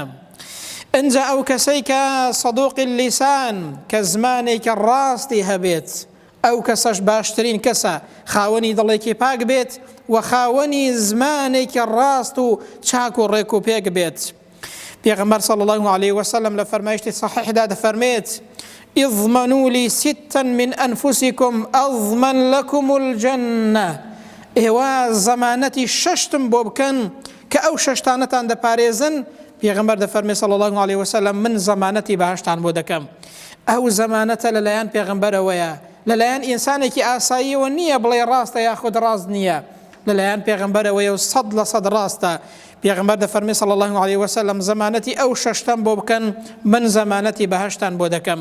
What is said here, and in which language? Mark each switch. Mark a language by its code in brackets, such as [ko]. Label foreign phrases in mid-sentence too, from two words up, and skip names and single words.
[ckb] ئەنجا ئەو کەسەی کە [ar] سەدوقی لیسان، [ckb] کە زمانێکی ڕاستی هەبێت، ئەو کەسەش باشترین کەسە، خاوەنی دڵێکی پاک بێت و خاوەنی زمانێکی ڕاست و چاک و ڕێک و پێک بێت. پێغەمبەر [ar] صلی الله عليه وسلم [ckb] لە فەرمایشتی صحیحدا دەفەرمێت: [ar] اضمنوا لي ستا من أنفسكم أضمن لكم الجنة. [ckb] ئێوە زەمانەتی شەشتم بۆ بکەن کە ئەو شەشتانەتان دەپارێزن. پێغەمبەر دەفەرمێت [ar] صلی الله عليه وسلم: [ckb] من زەمانەتی بەهەشتان بۆ دەکەم. ئەو زەمانەتە لەلایەن پێغەمبەرەوەیە، لەلایەن ئینسانێکی ئاساییەوە نییە بڵێ ڕاستە یاخود ڕاست نییە، لەلایەن پێغەمبەرەوەیە و 100% ڕاستە. پێغەمبەر دەفەرمێت [ar] صلی الله عليه وسلم: [ckb] زەمانەتی ئەو شەشتەم بۆ بکەن، من زەمانەتی بەهەشتان بۆ دەکەم.